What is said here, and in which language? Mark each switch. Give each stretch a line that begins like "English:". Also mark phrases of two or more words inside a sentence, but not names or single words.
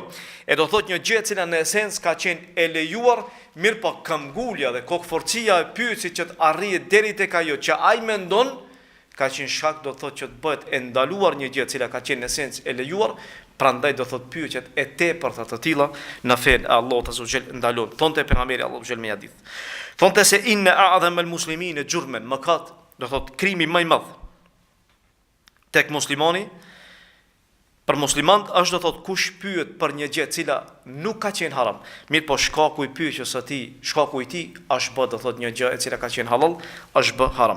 Albanian: E do thotë një gjë e cila në esencë ka qenë e lejuar, mirë po këmbgulja dhe kokforcia e pyetjes që të arrihet deri tek ajo që ai mendon, ka qenë shkak do thotë që të bëhet e ndaluar një gjë e cila ka qenë në esencë e lejuar. Prandaj do thot pyetjet e tepërta të tilla në fen e Allahut
Arabic: عز وجل
Albanian: ndalon. Thonte pejgamberi Allahu xhel me hadith. Thonte se
Arabic: إن أعظم المسلمين جرما,
Albanian: mëkat, do thot krimi më i madh tek muslimani, për muslimant është do thot kush pyet për një gjë e cila nuk ka qenë haram. Mirë po shkaku i pyetjes së tij, shkaku i tij është bë do thot një gjë e cila ka qenë halal, është bë haram.